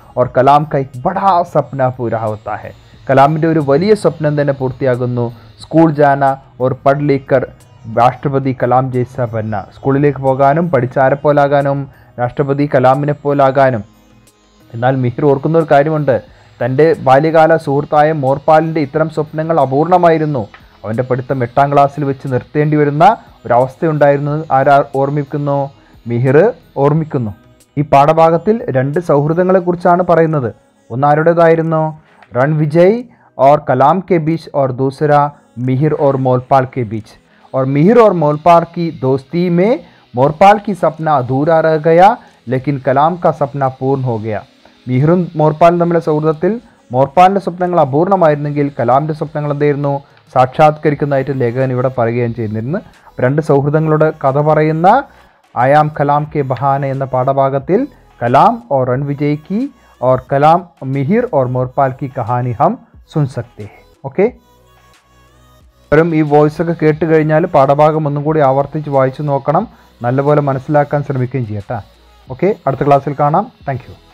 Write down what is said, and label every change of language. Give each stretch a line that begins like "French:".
Hindi: और കലാം का एक बड़ा सपना पूरा होता है.
Malayalam: കലാമിൻ്റെ ഒരു വലിയ സ്വപ്നം തന്നെ പൂർത്തിയാകുന്നു.
Hindi: സ്കൂൾ ജാന और पढ़ लिखकर രാഷ്ട്രപതി കലാം ജൈസ ബന്ന.
Malayalam: സ്കൂളിലേക്ക് പോകാനും പഠിച്ചാരെ പോലാകാനും രാഷ്ട്രപതി കലാമിനെ പോലാകാനും. എന്നാൽ മിഹിർ ഓർക്കുന്ന ഒരു കാര്യമുണ്ട്. തൻ്റെ ബാല്യകാല സുഹൃത്തായ മോർപാലിൻ്റെ ഇത്തരം സ്വപ്നങ്ങൾ അപൂർണമായിരുന്നു. അവൻ്റെ പഠിത്തം 8ാം ക്ലാസ്സിൽ വെച്ച് നിർത്തേണ്ടി വരുന്ന ഒരവസ്ഥയുണ്ടായിരുന്നു. ആരാ ഓർമ്മിക്കുന്നു? മിഹിർ ഓർമ്മിക്കുന്നു. ഈ പാഠഭാഗത്തിൽ 2 സൗഹൃദങ്ങളെക്കുറിച്ചാണ് പറയുന്നത്. ഒന്നാരുടേതായിരുന്നു?
Hindi: रणविजय और कलाम के बीच, और दूसरा मिहिर और मोरपाल के बीच. और मिहिर और मोरपाल की दोस्ती में मोरपाल की सपना अधूरा रह गया, लेकिन कलाम का सपना पूर्ण हो गया.
Malayalam: മിഹിറും മോർപാലും തമ്മിലെ സൗഹൃദത്തിൽ മോർപാലിൻ്റെ സ്വപ്നങ്ങൾ അപൂർണമായിരുന്നെങ്കിൽ കലാമിൻ്റെ സ്വപ്നങ്ങൾ എന്തായിരുന്നു? സാക്ഷാത്കരിക്കുന്നതായിട്ട് ലേഖകൻ ഇവിടെ പറയുകയും ചെയ്യുന്നിരുന്നു. 2 സൗഹൃദങ്ങളുടെ കഥ പറയുന്ന ആയാം കലാം കെ ബഹാനെ എന്ന പാഠഭാഗത്തിൽ
Hindi: കലാം और रणविजय की और कलाम मिहिर और मोरपाल की कहानी हम सुन सकते हैं.
Malayalam: ഓക്കെ, ഈ വോയിസൊക്കെ കേട്ട് കഴിഞ്ഞാൽ പാഠഭാഗം ഒന്നും കൂടി ആവർത്തിച്ച് വായിച്ചു നോക്കണം. നല്ലപോലെ മനസ്സിലാക്കാൻ ശ്രമിക്കുകയും ചെയ്യട്ടെ. ഓക്കെ, അടുത്ത ക്ലാസ്സിൽ കാണാം. Thank you.